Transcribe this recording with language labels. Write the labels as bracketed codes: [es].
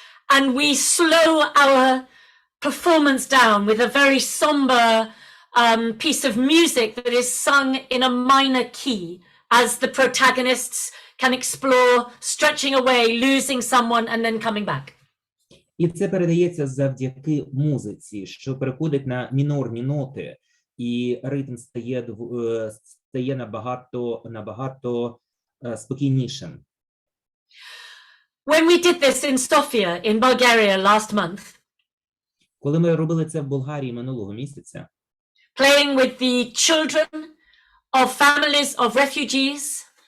[en] And we slow our performance down with a very somber piece of music that is sung in a minor key as the protagonists can explore stretching away, losing someone and then coming back. [uk] І це передається завдяки музиці, що переходить на мінорні ноти, і ритм стає набагато спокійнішим. [en] When we did this in Sofia in Bulgaria last month, [uk] Коли ми робили це в Болгарії минулого місяця, [en] playing with the children of families of refugees,